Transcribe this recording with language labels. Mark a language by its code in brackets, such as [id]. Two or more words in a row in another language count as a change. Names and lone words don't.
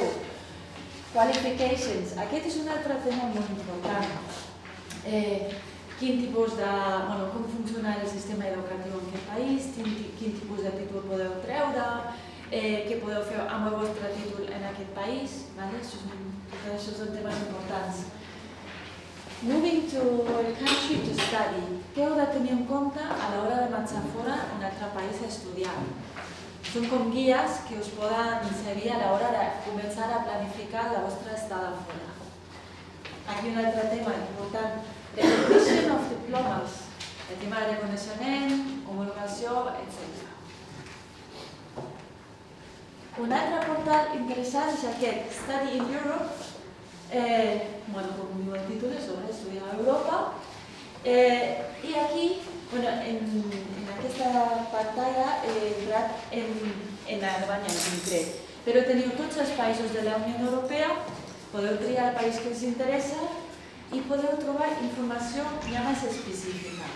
[ca] Qualifications, aquest és un altre tema molt important. Com funciona el sistema educatiu en aquest país, quin tipus de títol podeu treure, què podeu fer amb el vostre títol en aquest país. Això són temes importants. [en] Moving to a country to study. [ca] Què heu de tenir en compte a l'hora de marxar fora a un altre país a estudiar? Són com guies que us poden servir a l'hora de començar a planificar la vostra estada fora. Aquí un altre tema important, [en] recognition of diplomas, [ca] el tema de reconeixement, homologació, etc. Un altre portal interessant és aquest, Study in Europe, com diu el títol, és sobre estudiar a Europa, i aquí, en aquesta pantalla he entrat en Alemanya en concret, però teniu tots els països de la Unió Europea, podeu triar el país que us interessa i podeu trobar informació ja més específica.